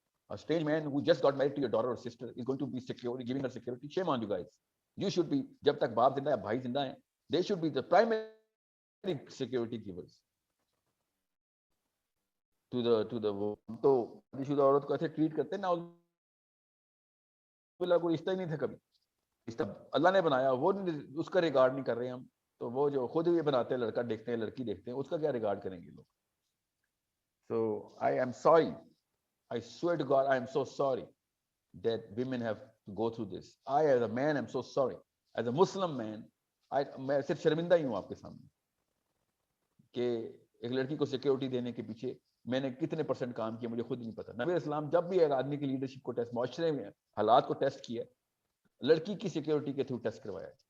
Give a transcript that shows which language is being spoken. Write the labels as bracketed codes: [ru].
[en] A strange man who just got married to your daughter or sister is going to be security, giving her security. Shame on you guys. You should be, [ur] جب تک باپ زندہ ہے بھائی زندہ ہیں, [en] they should be the primary security givers to the [ur] تو شدہ عورت کو ایسے ٹریٹ کرتے ہیں نا، کوئی رشتہ ہی نہیں تھا کبھی. رشتہ اللہ نے بنایا، وہ اس کا ریگارڈ نہیں کر رہے ہم. تو وہ جو خود بھی بناتے ہیں، لڑکا دیکھتے ہیں لڑکی دیکھتے ہیں، اس کا کیا ریگارڈ کریں گے لوگ. [en] So I am sorry. I swear to God, I am so sorry that women have to go through this. I as a man am so sorry. As a Muslim man, [ur] میں صرف شرمندہ ہی ہوں آپ کے سامنے کہ ایک لڑکی کو سیکورٹی دینے کے پیچھے میں نے کتنے % کام کیا مجھے خود نہیں پتا. نبی اسلام جب بھی ایک آدمی کی لیڈرشپ کو ٹیسٹ، معاشرے میں حالات کو ٹیسٹ کیا، لڑکی کی سیکورٹی کے تھرو ٹیسٹ کروایا.